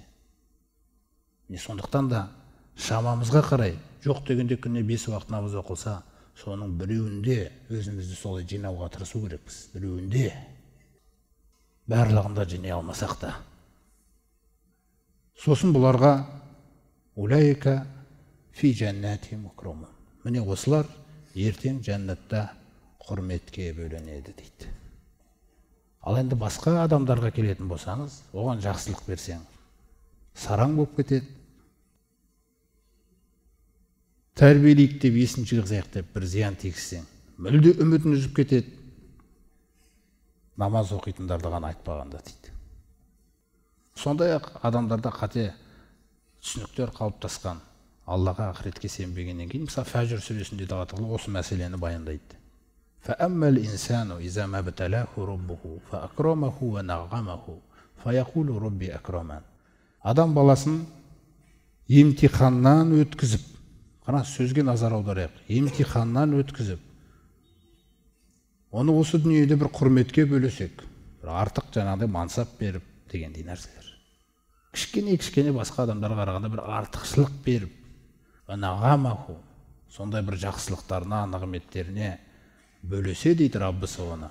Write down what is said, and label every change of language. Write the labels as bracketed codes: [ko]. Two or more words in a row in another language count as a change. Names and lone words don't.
[kk] Сондықтан да шамамызға қарай, жоқ дегенде күніне 5 уақыт намаз оқылса, соның біреуінде өзімізді солай жинауға тырысу керекпіз. Біреуінде, барлығында жинай алмасақ та. Сосын бұларға [ar] أولئك في جنات مكرمون. [kk] Міне осылар ертең жәннатта құрметке бөленеді дейді. Ал енді басқа адамдарға келетін болсаңыз, оған жақсылық берсең, сараң болып кетеді. Тәрбиелейік деп, есін жығызайық деп бір зиян тигізсең, мүлде үмітін үзіп кетеді. Намаз оқитындарды ғана айтпағанда дейді. Сондай-ақ адамдарда қате түсініктер қалыптасқан. Аллаға, ақыретке сенбегеннен кейін, мысалы Фәжр сүресінде де осы мәселені баяндайды. [ar] فَأَمَّا الْإِنسَانُ إِذَا مَا ابْتَلَاهُ رَبُّهُ فَأَكْرَمَهُ وَنَعَّمَهُ فَيَقُولُ رَبِّي أَكْرَمَنِ. [kk] Адам баласын емтиханнан өткізіп, қана сөзге назар аударайық, емтиханнан өткізіп, оны осы дүниеде бір құрметке бөлесек, бір артық жаңағыдай мансап беріп дегендей нәрселер. Кішкене басқа адамдарға қарағанда бір артықшылық беріп, сондай бір жақсылықтарына, нығметтеріне бөлесе дейді Раббысы оны.